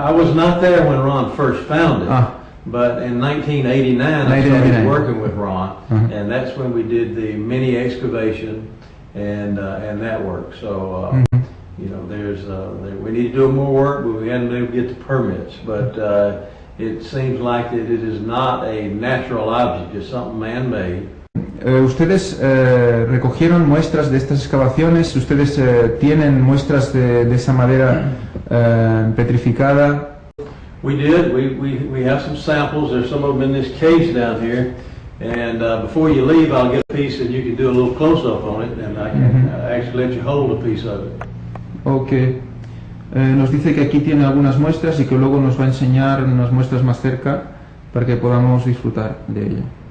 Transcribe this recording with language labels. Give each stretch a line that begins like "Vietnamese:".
English: I was not there when Ron first found it. But in 1989, I started working with Ron, and that's when we did the mini excavation and that work. So you know, we need to do more work, but we hadn't been able to get the permits. But it seems like that it is not a natural object; it's something man-made.
Spanish: Ustedes recogieron muestras de estas excavaciones. Ustedes tienen muestras de esa madera petrificada.
English: We did. We have some samples. There's some of them in this case down here. And before you leave, I'll get a piece and you can do a little close-up on it, and I can actually let you hold a piece of it. Okay.
Spanish: Nos dice que aquí tiene algunas muestras y que luego nos va a enseñar unas muestras más cerca para que podamos disfrutar de ella.